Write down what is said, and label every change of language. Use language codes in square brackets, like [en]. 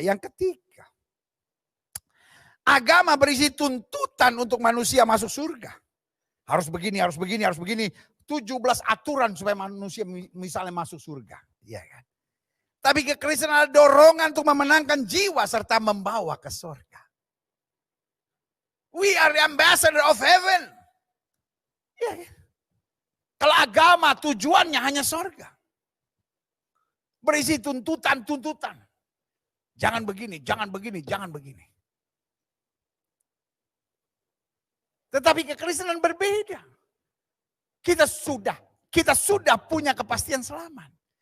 [id] Yang ketiga, agama berisi tuntutan untuk manusia masuk surga. Harus begini, harus begini, harus begini. 17 aturan supaya manusia misalnya masuk surga. Ya kan? Tapi kekristenan ada dorongan untuk memenangkan jiwa serta membawa ke surga. [en] We are the ambassador of heaven. [id] Ya kan? Kalau agama tujuannya hanya surga. Berisi tuntutan-tuntutan. Jangan begini, jangan begini, jangan begini. Tetapi kekristenan berbeda. Kita sudah punya kepastian selamat.